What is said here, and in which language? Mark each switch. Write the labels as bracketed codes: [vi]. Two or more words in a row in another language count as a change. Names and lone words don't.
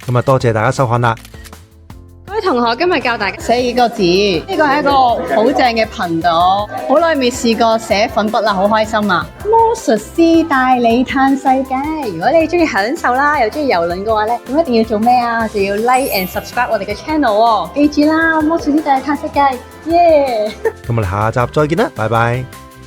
[yue] 咁啊，多謝大家收看啦。各位同學，今日教大家寫幾個字，呢個係一個好正嘅頻道，好耐未試過寫粉筆啦，好開心啊！魔術師帶你探世界，如果你中意享受啦，又中意遊輪嘅話咧，咁一定要做咩啊？就要 [en] like and subscribe [yue] 我哋嘅 channel 喎，記住啦，魔術師帶你探世界，耶！咁我哋下集再見啦，拜拜。